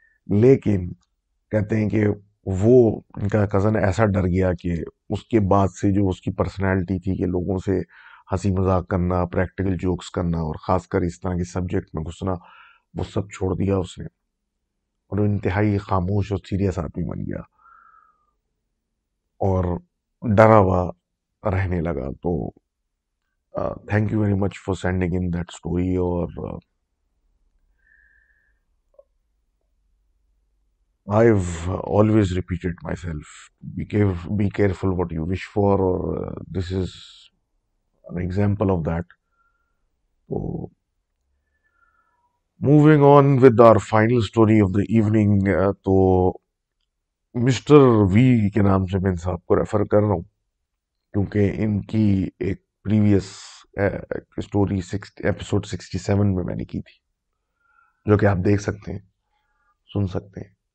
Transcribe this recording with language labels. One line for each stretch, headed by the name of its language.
Hindi: लेकिन कहते हैं कि वो इनका कजन ऐसा डर गया कि उसके बाद से जो उसकी पर्सनैलिटी थी कि लोगों से हंसी मजाक करना, प्रैक्टिकल जोक्स करना और खासकर इस तरह के सब्जेक्ट में घुसना, वो सब छोड़ दिया उसने और वो इंतहाई खामोश और सीरियस आदमी बन गया और डरा हुआ रहने लगा। तो
English: Thank you very much for sending in that story.
Hindi: और
English: I've always repeated myself, be careful what you wish for, or this is an example of that. So, moving on with our final story of the evening,
Hindi: तो mister we के नाम से मैं इन साहब को refer कर रहा हूँ क्योंकि इनकी एक प्रीवियस स्टोरी एपिसोड 67 में मैंने की थी, जो कि आप देख सकते हैं, सुन सकते हैं।